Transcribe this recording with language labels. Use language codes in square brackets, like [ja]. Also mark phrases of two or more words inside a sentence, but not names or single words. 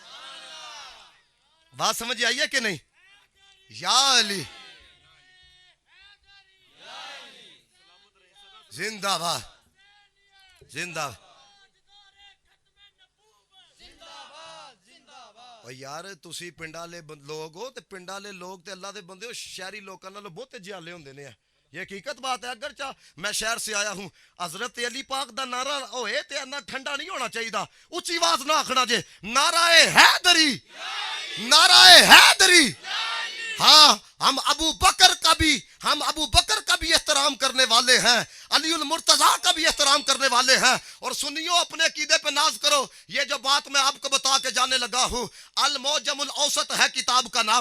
[ur] بات سمجھ آئی ہے کہ نہیں. یا علی زندہ باد زندہ. [pa] یار تسی پنڈ والے لوگ ہو تے پنڈ والے لوگ تے اللہ دے بندے ہو, شہری لوکاں نالوں بہت جیالے ہوندے نے. [ur] یہ حقیقت بات ہے. اگرچہ میں شہر سے آیا ہوں, [pa] حضرت علی پاک دا نعرہ ہوئے تے اتنا ٹھنڈا نہیں ہونا چاہیے, اونچی آواز نہ آکھنا جے نعرہ حیدری نعرہ حیدری. [ur] ہاں ہم ابو بکر کا بھی احترام کرنے والے ہیں, علی المرتضیٰ کا بھی احترام کرنے والے ہیں. اور سنیو اپنے عقیدے پہ ناز کرو. یہ جو بات میں آپ کو بتا کے جانے لگا ہوں, المعجم الاوسط ہے کتاب کا نام.